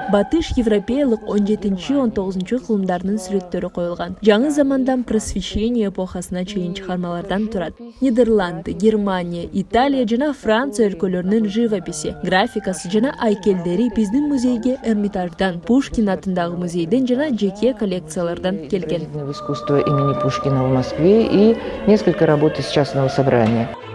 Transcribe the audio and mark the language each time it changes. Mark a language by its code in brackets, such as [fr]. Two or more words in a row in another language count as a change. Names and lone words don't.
[ky] Батыш европеялык 17-19 кылымдардын сүрөттөрү коюлган. Жаңы замандан просвещение эпохасына чейин чыгармалардан турат. Нидерланды, Германия, Италия жана Франция өлкөлөрүнүн живописи, графикасы жана айкелдери биздин музейге Эрмитаждан, Пушкин атындагы музейден жана жеке коллекциялардан келген. [ru] Искусство имени Пушкина в Москве и несколько работ из частного собрания.